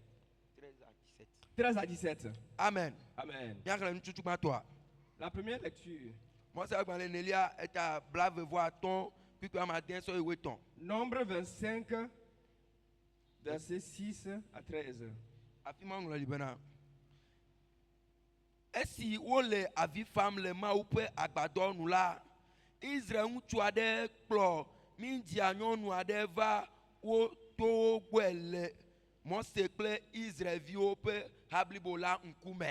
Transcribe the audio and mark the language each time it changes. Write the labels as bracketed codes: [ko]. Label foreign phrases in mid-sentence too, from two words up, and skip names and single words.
[fr] 13 à 17. Amen. Amen. La première lecture. Nombre 25, verset 6 à 13. [ee] Esi wole avi fam le ma upe agbadɔ nu la, Israel ŋutsu aɖe kplɔ Midia nyɔnu aɖe va wo towo gbɔe le Mose kple Israelviwo ƒe hablibo la ŋkume.